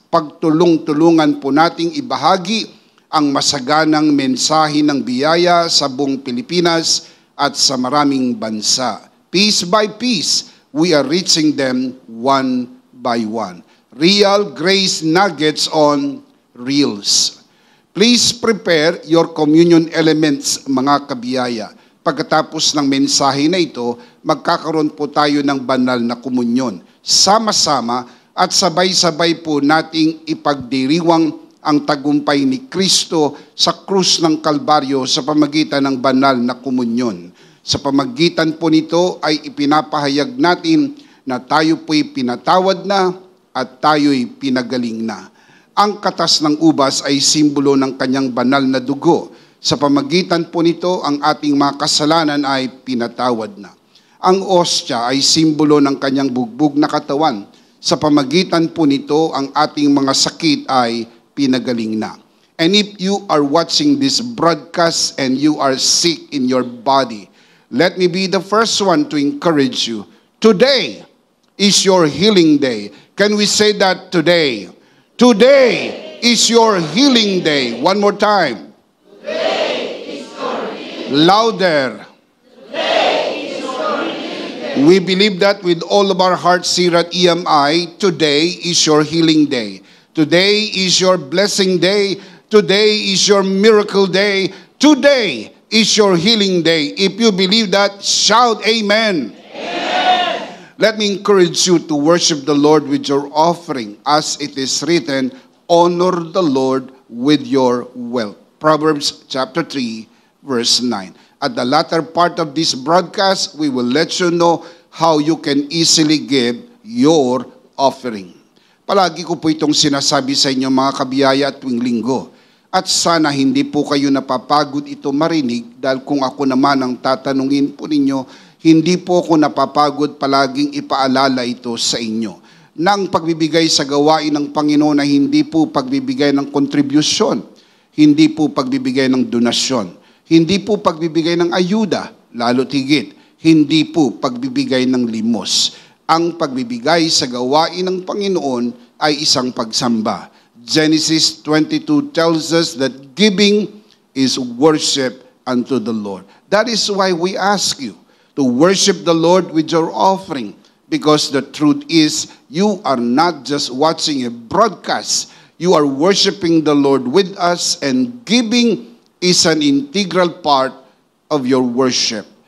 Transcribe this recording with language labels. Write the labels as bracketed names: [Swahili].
[Filipino] Pagtulong-tulungan po nating ibahagi ang masaganang mensahe ng biyaya sa buong Pilipinas at sa maraming bansa. [English] Piece by piece, we are reaching them one by one. Real Grace Nuggets on Reels. Please prepare your communion elements, [Filipino] mga kabiyaya. Pagkatapos ng mensahe na ito, magkakaroon po tayo ng banal na komunyon. Sama-sama at sabay-sabay po nating ipagdiriwang ang tagumpay ni Kristo sa krus ng Kalbaryo sa pamagitan ng banal na komunyon. Sa pamagitan po nito ay ipinapahayag natin na tayo po'y pinatawad na at tayo'y pinagaling na. Ang katas ng ubas ay simbolo ng kanyang banal na dugo. Sa pamagitan po nito, ang ating mga kasalanan ay pinatawad na. Ang ostya ay simbolo ng kanyang bugbog na katawan. Sa pamagitan po nito, ang ating mga sakit ay pinagaling na. [English] And if you are watching this broadcast and you are sick in your body, let me be the first one to encourage you. Today is your healing day. Can we say that today? Today is your healing day. One more time. Today is your healing. Louder. Today is your healing day. We believe that with all of our hearts here at EMI, today is your healing day. Today is your blessing day. Today is your miracle day. Today is your healing day. If you believe that, shout amen. Amen. Let me encourage you to worship the Lord with your offering. As it is written, honor the Lord with your wealth. Proverbs chapter 3, verse 9. At the latter part of this broadcast, we will let you know how you can easily give your offering. [Filipino] Palagi ko po itong sinasabi sa inyo mga kabiyaya tuwing linggo. At sana hindi po kayo napapagod ito marinig dahil kung ako naman ang tatanungin po ninyo, hindi po ako napapagod palaging ipaalala ito sa inyo. Nang pagbibigay sa gawain ng Panginoon na hindi po pagbibigay ng kontribusyon, hindi po pagbibigay ng donasyon, hindi po pagbibigay ng ayuda, lalo tigit, hindi po pagbibigay ng limos. Ang pagbibigay sa gawain ng Panginoon ay isang pagsamba. [English] Genesis 22 tells us that giving is worship unto the Lord. That is why we ask you to worship the Lord with your offering, because the truth is you are not just watching a broadcast, you are worshiping the Lord with us, and giving is an integral part of your worship.